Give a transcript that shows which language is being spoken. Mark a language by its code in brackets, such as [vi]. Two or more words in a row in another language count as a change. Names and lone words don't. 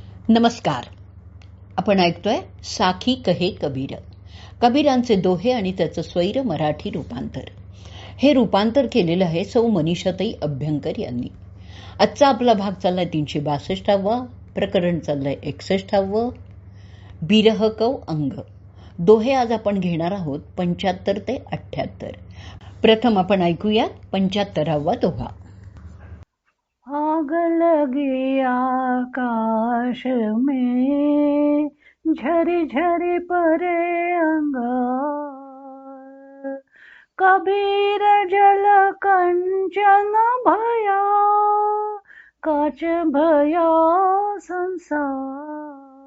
[mr] नमस्कार. आपण ऐकतोय साखी कहे कबीर, कबीरांचे दोहे आणि त्याचं स्वैर मराठी रूपांतर. हे रूपांतर केलेलं आहे सौ मनीषाताई अभ्यंकर यांनी. आजचा आपला भाग चाललाय 362वा, प्रकरण चाललंय 61वा, [hi] बिरह कव अंग. [mr] दोहे आज आपण घेणार आहोत 75 ते 78. प्रथम आपण ऐकूयात 75वा दोहा. [hi] आग लगी आकाश में, झरी झरी परे अंगार. कबीर जल कंचन भया, काच भया संसार.